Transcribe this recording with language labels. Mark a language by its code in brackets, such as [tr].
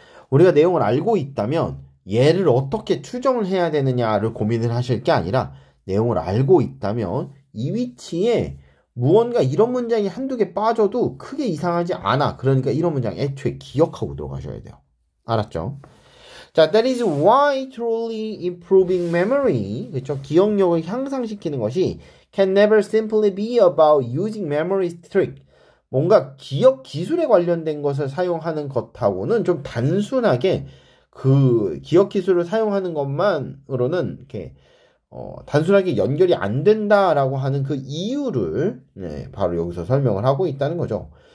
[ko] 우리가 내용을 알고 있다면, 얘를 어떻게 추정을 해야 되느냐를 고민을 하실 게 아니라, 내용을 알고 있다면, 이 위치에 무언가 이런 문장이 한두 개 빠져도 크게 이상하지 않아. 그러니까 이런 문장 애초에 기억하고 들어가셔야 돼요. 알았죠? [en] 자, that is why truly improving memory, [ko] 그렇죠? 기억력을 향상시키는 것이 [en] can never simply be about using memory trick. [ko] 뭔가 기억 기술에 관련된 것을 사용하는 것하고는 좀 단순하게 그 기억 기술을 사용하는 것만으로는 이렇게 단순하게 연결이 안 된다라고 하는 그 이유를 바로 여기서 설명을 하고 있다는 거죠.